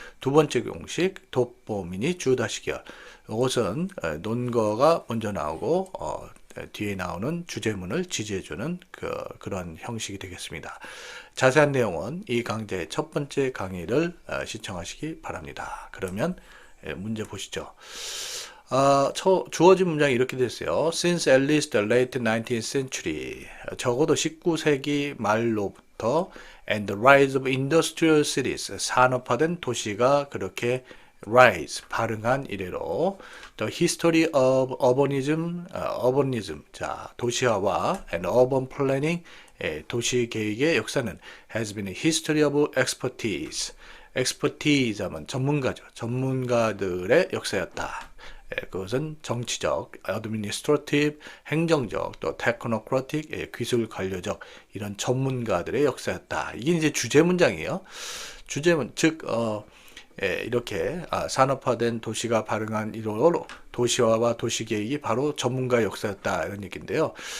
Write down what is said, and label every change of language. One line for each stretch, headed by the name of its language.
Korean: 두 번째 공식, 돋보미니 주다시결. 이것은 논거가 먼저 나오고 뒤에 나오는 주제문을 지지해주는 그런 형식이 되겠습니다. 자세한 내용은 이 강좌의 첫 번째 강의를 시청하시기 바랍니다. 그러면 문제 보시죠. 주어진 문장이 이렇게 됐어요.
English: Since at least the late 19th century,
Korean: 적어도 19세기 말로부터
English: and the rise of industrial cities,
Korean: 산업화된 도시가 그렇게
English: rise,
Korean: 발흥한 이래로
English: the history of urbanism,
Korean: 자, 도시화와
English: and urban planning,
Korean: 도시 계획의 역사는
English: has been a history of expertise
Korean: 하면 전문가죠. 전문가들의 역사였다. 그것은 정치적, administrative, 행정적, 또 technocratic, 기술 관료적 이런 전문가들의 역사였다. 이게 이제 주제 문장이에요. 주제문 즉 이렇게 산업화된 도시가 발흥한 이로로 도시화와 도시계획이 바로 전문가의 역사였다 이런 얘기인데요.